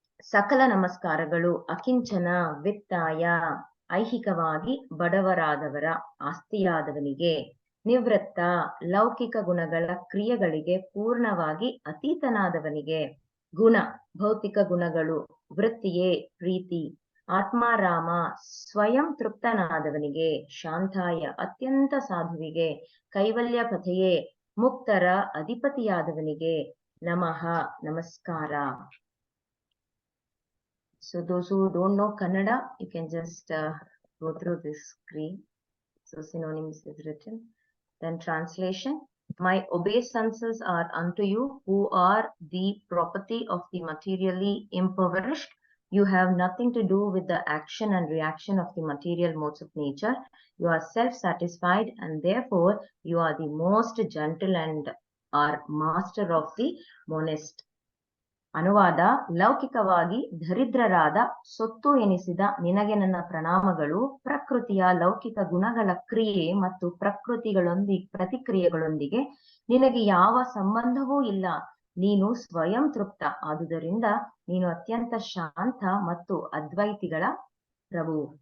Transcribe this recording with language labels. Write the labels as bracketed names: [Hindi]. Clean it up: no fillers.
[Kannada] ಸಕಲ ನಮಸ್ಕಾರಗಳು ಅಕಿಂಚನ ವಿತ್ತಾಯ, ಐಹಿಕವಾಗಿ ಬಡವರಾದವರ ಆಸ್ತಿಯಾದವನಿಗೆ, ನಿವೃತ್ತ ಲೌಕಿಕ ಗುಣಗಳ ಕ್ರಿಯೆಗಳಿಗೆ ಪೂರ್ಣವಾಗಿ ಅತೀತನಾದವನಿಗೆ, ಗುಣ ಭೌತಿಕ ಗುಣಗಳು, ವೃತ್ತಿಯೇ ಪ್ರೀತಿ, ಆತ್ಮಾರಾಮ ಸ್ವಯಂ ತೃಪ್ತನಾದವನಿಗೆ, ಶಾಂತಾಯ ಅತ್ಯಂತ ಸಾಧುವಿಗೆ, ಕೈವಲ್ಯ ಪಥೆಯೇ ಮುಕ್ತರ ಅಧಿಪತಿಯಾದವನಿಗೆ ನಮಃ ನಮಸ್ಕಾರ. [English] So those who don't know Kannada, you can just go through this screen. So synonyms is written. Then translation. My obeisances are unto you who are the property of the materially impoverished. You have nothing to do with the action and reaction of the material modes of nature. You are self-satisfied and therefore you are the most gentle and are master of the monist. [Kannada] ಅನುವಾದ: ಲೌಕಿಕವಾಗಿ ದರಿದ್ರರಾದ ಸೊತ್ತು ಎನಿಸಿದ ನಿನಗೆ ನನ್ನ ಪ್ರಣಾಮಗಳು. ಪ್ರಕೃತಿಯ ಲೌಕಿಕ ಗುಣಗಳ ಕ್ರಿಯೆ ಮತ್ತು ಪ್ರತಿಕ್ರಿಯೆಗಳೊಂದಿಗೆ ನಿನಗೆ ಯಾವ ಸಂಬಂಧವೂ ಇಲ್ಲ. ನೀನು ಸ್ವಯಂ ತೃಪ್ತ. ಆದುದರಿಂದ ನೀನು ಅತ್ಯಂತ ಶಾಂತ ಮತ್ತು ಅದ್ವೈತಿಗಳ ಪ್ರಭು.